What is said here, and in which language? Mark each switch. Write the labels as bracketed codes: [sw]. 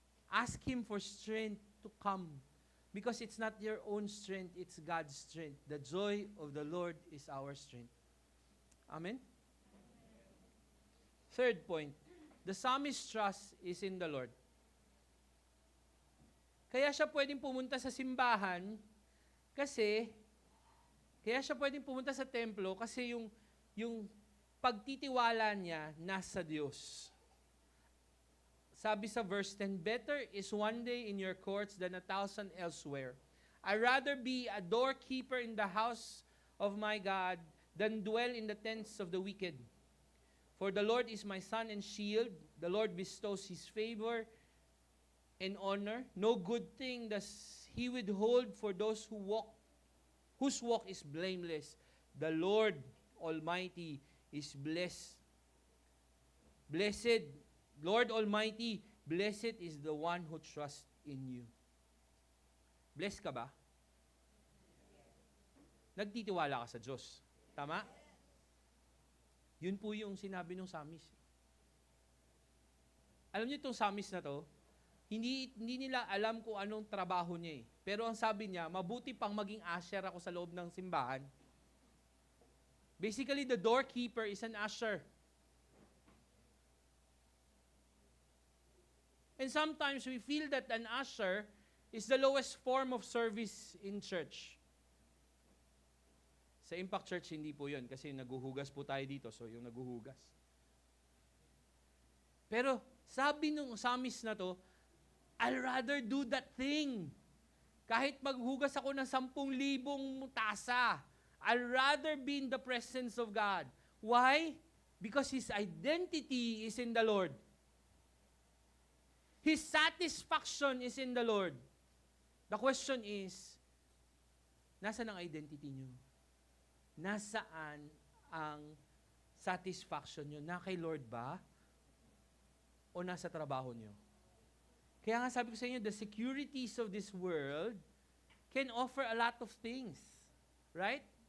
[en] Ask Him for strength to come. Because it's not your own strength, it's God's strength. The joy of the Lord is our strength. Amen? Third point. The psalmist's trust is in the Lord. [tl] Kaya siya pwedeng pumunta sa simbahan kaya siya pwedeng pumunta sa templo kasi yung pagtitiwala niya nasa Diyos. [en] Sabi sa verse 10, better is one day in your courts than 1,000 elsewhere. I'd rather be a doorkeeper in the house of my God than dwell in the tents of the wicked. For the Lord is my sun and shield. The Lord bestows His favor and honor. No good thing does He withhold for those whose walk is blameless. The Lord Almighty is blessed. Blessed, Lord Almighty, blessed is the one who trusts in you. [tl] Blessed ka ba? Nagtitiwala ka sa Diyos. Tama? Yun po yung sinabi ng psalmist. Alam niyo itong psalmist na to, hindi nila alam kung anong trabaho niya eh. Pero ang sabi niya, mabuti pang maging usher ako sa loob ng simbahan. [en] Basically, the doorkeeper is an usher. And sometimes we feel that an usher is the lowest form of service in church. [tl] Sa Impact Church, hindi po yun. Kasi naguhugas po tayo dito. So, yung naguhugas. Pero, sabi nung psalmist na to, [en] I'll rather do that thing. [tl] Kahit maghugas ako ng 10,000 tasa, [en] I'll rather be in the presence of God. Why? Because his identity is in the Lord. His satisfaction is in the Lord. The question is, [tl] nasaan ang identity niyo? Nasaan ang satisfaction nyo? Na kay Lord ba? O nasa trabaho nyo? Kaya nga sabi ko sa inyo, [en] the securities of this world can offer a lot of things. Right?